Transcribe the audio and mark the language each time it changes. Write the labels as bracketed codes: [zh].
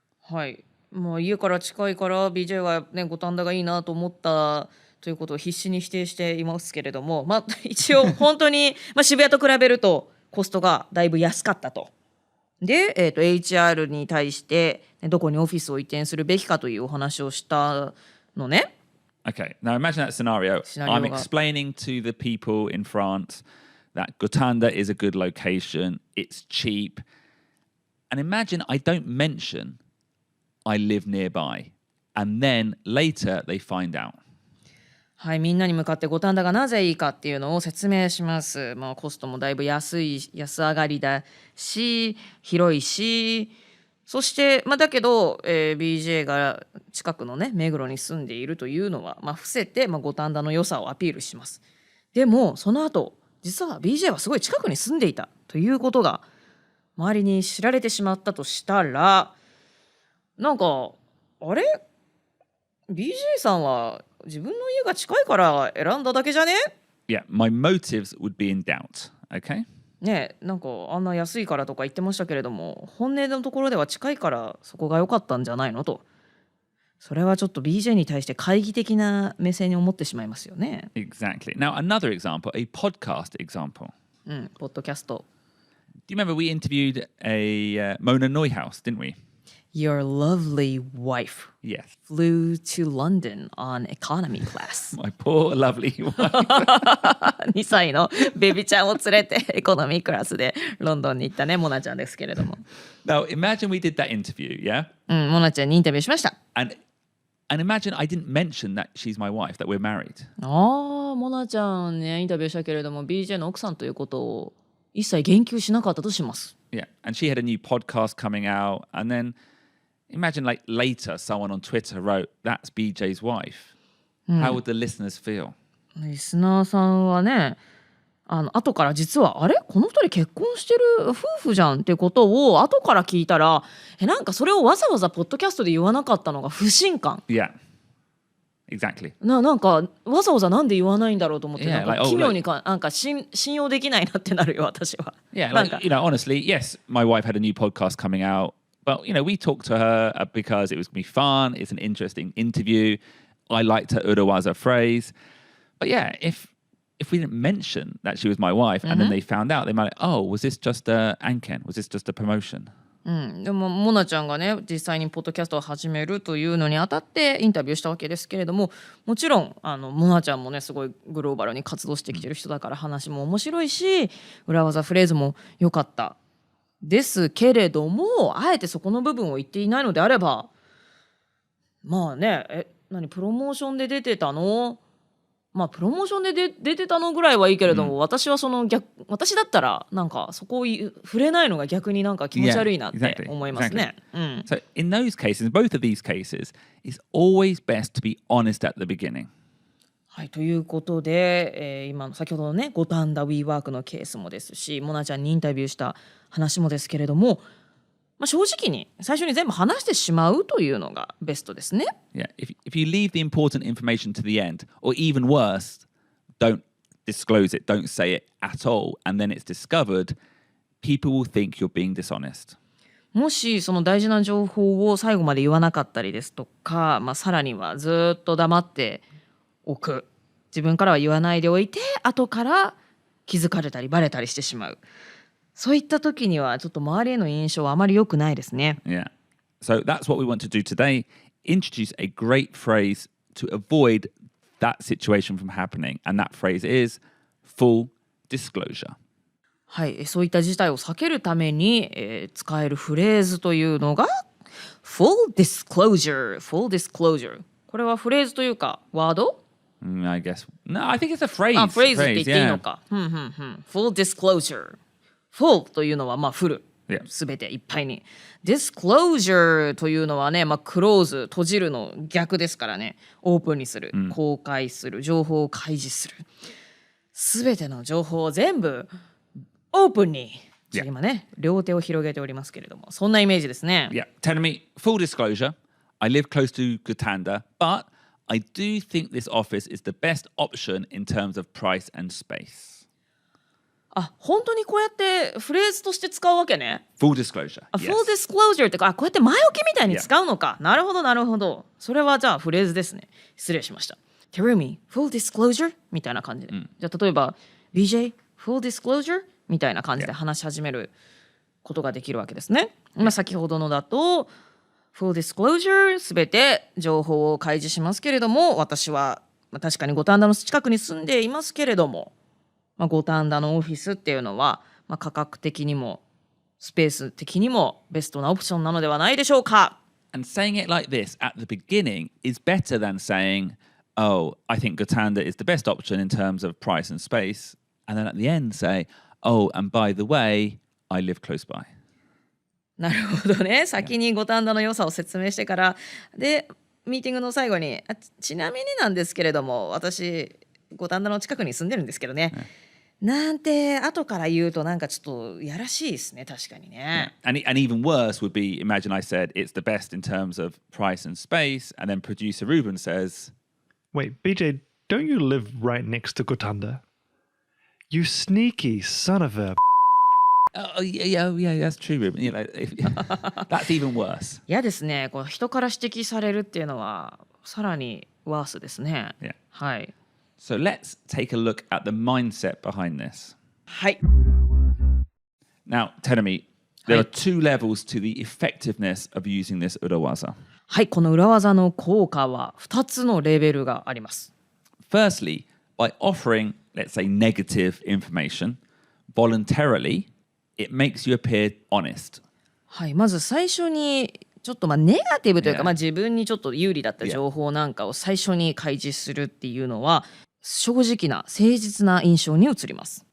[ja] はい。家から近いから BJ はね五反田がいいなと思ったということを必死に否定していますけれども、一応本当に渋谷と比べるとコストがだいぶ安かったとで、HR に対してどこにオフィスを移転するべきかというお話をしたのね。 [en] Okay, now imagine that scenario. I'm explaining to the people in France that Gotanda is a good location, it's cheap. And imagine I don't mention I live nearby. And then later they find out. [ja] はい、みんなに向かって五反田がなぜいいかっていうのを説明します。コストもだいぶ安上がりだし、広いし、そして、だけど、BJ が近くのね、目黒に住んでいるというのは、伏せて、五反田の良さをアピールします。でも、その後、実は BJ はすごい近くに住んでいたということが、周りに知られてしまったとしたら、なんか、あれ ?BJ さんは自分の家が近いから選んだだけじゃね？ [en] Yeah, my motives would be in doubt, okay? [ja] ねえ、なんかあんな安いからとか言ってましたけれども、本音のところでは近いからそこが良かったんじゃないのと。それはちょっと BJ に対して懐疑的な目線に思ってしまいますよね。 [en] Exactly. Now, another example, a podcast example. [ja] ポッドキャスト。 [en] Do you remember we interviewed a Mona Neuhaus, didn't we? Your lovely wife Yes. flew to London on economy class. My poor lovely wife. [ja] 2歳のベビちゃんを連れてエコノミークラスでロンドンに行ったね、モナちゃんですけれども。 [en] Now, imagine we did that interview, yeah? [ja] モナちゃんにインタビューしました。 [en] And imagine I didn't mention that she's my wife, that we're married. [ja] モナちゃんね、インタビューしたけれども、BJ の奥さんということを一切言及しなかったとします。 [en] Yeah. And she had a new podcast coming out. And then imagine like later someone on Twitter wrote, that's BJ's wife. How would the listeners feel? [ja] リスナーさんはね、後から実はあれこの二人結婚してる夫婦じゃんってことを後から聞いたら、なんかそれをわざわざポッドキャストで言わなかったのが不信感。 [en] Yeah. Exactly. [ja] なんかわざわざなんで言わないんだろうと思って、 [en] Yeah, [ja] なんか奇妙になんか信用できないなってなるよ私は。 [en] Yeah, like, honestly, yes, my wife had a new podcast coming out. But, we talked to her because it was going to be fun. It's an interesting interview. I liked her urawaza phrase. But yeah, if we didn't mention that she was my wife and then they found out, they might like, oh, was this just a anken? Was this just a promotion? [ja] でもモナちゃんがね実際にポッドキャストを始めるというのにあたってインタビューしたわけですけれども、もちろんモナちゃんもねすごいグローバルに活動してきてる人だから話も面白いし裏技フレーズも良かったですけれども、あえてそこの部分を言っていないのであれば、プロモーションで出てたの？プロモーションで出てたのぐらいはいいけれども、私は私だったらなんかそこを触れないのが逆になんか気持ち悪いなって思いますね。 [en] So in those cases, both of these cases, it's always best to be honest at the beginning. [ja] はい、ということで、今の先ほどのね五反田 WeWork のケースもですし、モナちゃんにインタビューした話もですけれども、正直に最初に全部話してしまうというのがベストですね。 [en] Yeah, if you leave the important information to the end, or even worse, don't disclose it, don't say it at all, and then it's discovered, people will think you're being dishonest. [ja] もしその大事な情報を最後まで言わなかったりですとか、さらにはずっと黙っておく、自分からは言わないでおいて後から気づかれたりバレたりしてしまう、そういった時にはちょっと周りへの印象はあまり良くないですね。 [en] Yeah. So that's what we want to do today. Introduce a great phrase to avoid that situation from happening. And that phrase is full disclosure. [ja] はい、そういった事態を避けるために、使えるフレーズというのが full disclosure。full disclosure。これはフレーズというかワード [en] ？I guess. No, I think it's a phrase. [ja] フレーズって言っていいのか。full disclosure。full というのはフル。すべていっぱいに。 Disclosure というのはね、クローズ、閉じるの逆ですからね。オープンにする、公開する、情報を開示する。すべての情報を全部オープンに。今ね、両手を広げておりますけれども、そんなイメージですね。 [en] Yeah, tell me, full disclosure, I live close to Gotanda, but I do think this office is the best option in terms of price and space. [ja] 本当にこうやってフレーズとして使うわけね。 [en] Full disclosure. [ja] Full disclosure ってこうやって前置きみたいに使うのか。なるほどなるほど。それはじゃあフレーズですね。失礼しました。 Terumi, full disclosure みたいな感じで。じゃあ例えば BJ, full disclosure みたいな感じで話し始めることができるわけですね。先ほどのだとFull disclosure すべて情報を開示しますけれども、私は確かに五反田の近くに住んでいますけれども、五反田のオフィスっていうのは、価格的にもスペース的にもベストなオプションなのではないでしょうか。 [en] And saying it like this at the beginning is better than saying, oh, I think Gotanda is the best option in terms of price and space. And then at the end say, oh, and by the way, I live close by. [ja] なるほどね。先に五反田の良さを説明してからでミーティングの最後にちなみになんですけれども私五反田の近くに住んでるんですけどね、なんて後から言うとなんかちょっとやらしいですね。確かにね。 [en] And even worse would be, imagine I said it's the best in terms of price and space, and then producer Ruben says, Wait, BJ, don't you live right next to Gotanda? You sneaky son of a... oh yeah, that's true, Ruben. That's even worse. [ja] 嫌ですね。こう人から指摘されるっていうのはさらにワースですね。 [en] Yeah. [ja] はい。 [en] So let's take a look at the mindset behind this. [ja] はい。 [en] Now, tell me, there are two levels to the effectiveness of using this urawaza. [ja] はい、この裏技の効果は2つのレベルがあります。 [en] Firstly, by offering, let's say, negative information voluntarily,It makes you appear honest. [ja] はい、まず最初にちょっとネガティブというか、自分にちょっと有利だった情報なんかを最初に開示するっていうのは正直な誠実な印象に移ります。